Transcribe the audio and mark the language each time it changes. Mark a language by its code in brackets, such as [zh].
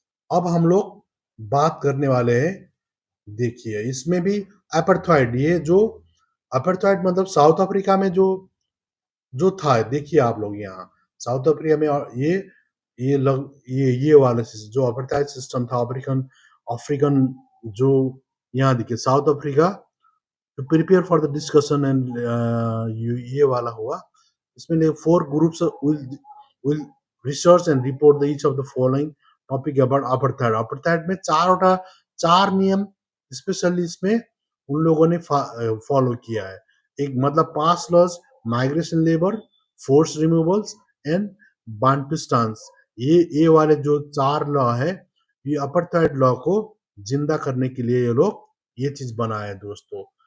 [hi] अब हम लोग बात करने वाले हैं, देखिए इसमें भी अपार्थाइड, ये जो अपार्थाइड मतलब साउथ अफ्रीका में जो जो था, देखिए आप लोग यहाँ साउथ अफ्रीका में, ये लग ये वाला जो अपार्थाइड सिस्टम था, अफ्रीकन अफ्रीकन जो यहाँ देखिए south Africa [en] to prepare for the discussion, [hi] and ये वाला हुआ। इसमें [en] 4 groups will research and report the each of the following topic about apartheid। [hi] apartheid में चार नियम स्पेशली इसमें उन लोगों ने फॉलो किया है। एक मतलब पास laws, migration labour, force removals and बांटुस्तान्स। ये वाले जो 4 लॉ है, ये apartheid लॉ को जिंदा करने के लिए ये लोग ये चीज बनाए हैं दोस्तों।